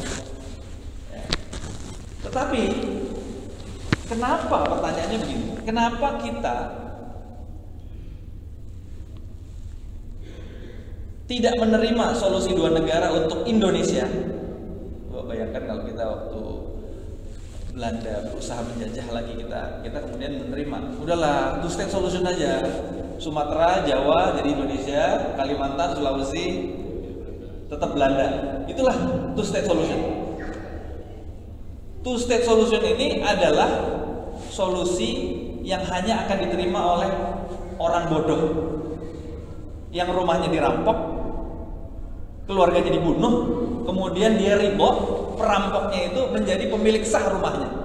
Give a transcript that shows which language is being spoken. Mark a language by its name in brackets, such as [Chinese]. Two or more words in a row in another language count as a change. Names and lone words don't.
[Indonesian] Tetapi kenapa, pertanyaannya begini, kenapa kita tidak menerima solusi dua negara untuk Indonesia? Bayangkan kalau kita waktu Belanda berusaha menjajah lagi kita kemudian menerima, udahlah [English] two state solution [Indonesian] aja, Sumatera, Jawa jadi Indonesia, Kalimantan, Sulawesi tetap Belanda. [English] Itulah two state solution. Two state solution [Indonesian] ini adalah solusi yang hanya akan diterima oleh orang bodoh yang rumahnya dirampok, keluarganya dibunuh, kemudian dia ribut, perampoknya itu menjadi pemilik sah rumahnya.